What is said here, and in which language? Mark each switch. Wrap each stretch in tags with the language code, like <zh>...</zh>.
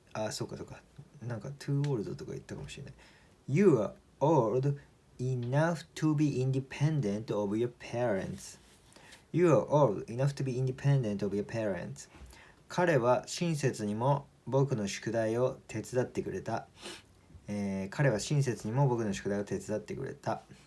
<ja>そうかなんか</ja> <en>too old</en> <ja>とか言ったかもしれない。</ja> <en>You are old enough to be independent of your parents. You are old enough to be independent of your parents.</en> <ja>彼は親切にも僕の宿題を手伝ってくれた。彼は親切にも僕の宿題を手伝ってくれた。</ja>